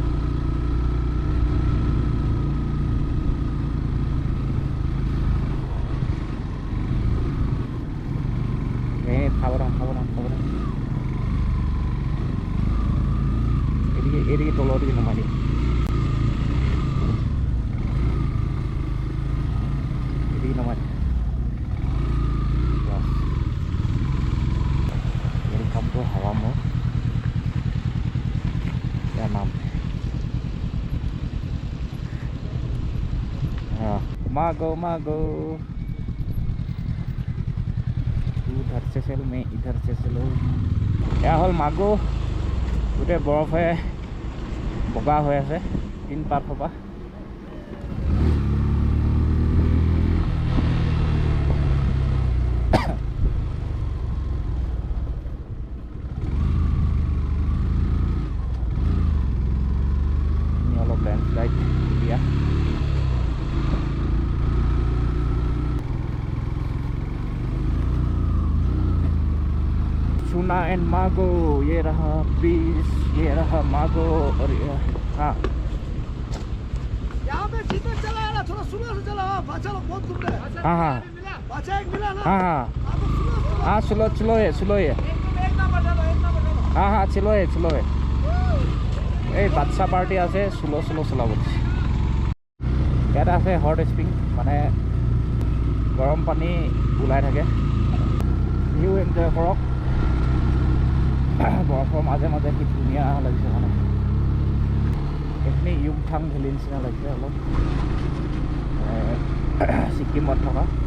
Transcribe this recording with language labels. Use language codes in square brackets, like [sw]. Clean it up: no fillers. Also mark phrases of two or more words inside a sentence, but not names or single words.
[as] খাবনা এদিকে তলৰ দিকে নমাই দিম, এদিকে নমাই দিম। [en] welcome to [hi] हवा मोर, क्या नाम है? मागो उधर से चलो, मैं इधर से चलो। [as] এয়া হ'ল মাগো, গোটেই বৰফে বগা হৈ আছে তিন পাতৰ পৰা। অলপ লেণ্ডশ্লাইড দিয়া। [hi] सुना एंड मागो, ये रहा बीच, ये रहा मागो। और हाँ यहाँ पे जीते चला है ना, थोड़ा सुबह से चला। बाचा लोग बहुत घूम रहे हैं। हाँ बाचा एक मिला ना। हाँ हाँ स्लो है एक नंबर डालो। हाँ स्लो है। [as] এই বাচ্চা পাৰ্টি আছে, স্লো চলাব দিছে। ইয়াত আছে [en] hot spring, [as] মানে গৰম পানী ওলাই থাকে। [en] view enjoy [as] কৰক। বৰফৰ মাজে মাজে কি ধুনীয়া লাগিছে, মানে এইখিনি ইউমথাং ভেলী নিচিনা লাগিছে অলপ, ছিকিমত থকা।